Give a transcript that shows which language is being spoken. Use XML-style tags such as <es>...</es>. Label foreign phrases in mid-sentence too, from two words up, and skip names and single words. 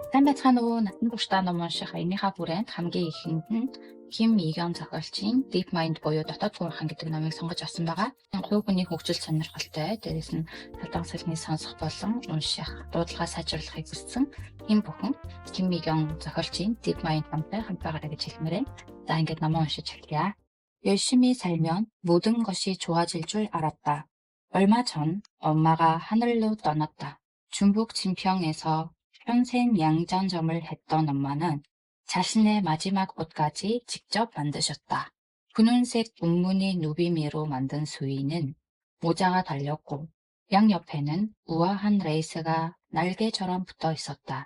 <mn>Байцгаана уу Натан Бүгштаа ном унших аяныхаа хүрээнд хамгийн ихэнд нь Ким Игён зохиолчийн Deep Mind буюу Дотоод Гүнхан гэдэг номыг сонгож авсан байгаа. Хувь хүний хөгжил сонирхолтой, дээрээс нь талбай салхины сонсох болон унших, дуудлагаа сайжруулахыг хүссэн хэн бүхэн Ким Игён зохиолчийн Deep Mind номтой хамт байгаарай гэж хэлмээрээ. За ингээд номоо уншиж эхлэе.</mn> <ko>열심히 살면 모든 것이 좋아질 줄 알았다. 얼마 전 엄마가 하늘로 떠났다. 중국 진평에서 평생 양장점을 했던 엄마는 자신의 마지막 옷까지 직접 만드셨다. 분홍색 운무늬 누비미로 만든 수의는 모자가 달렸고 양옆에는 우아한 레이스가 날개처럼 붙어 있었다.</ko>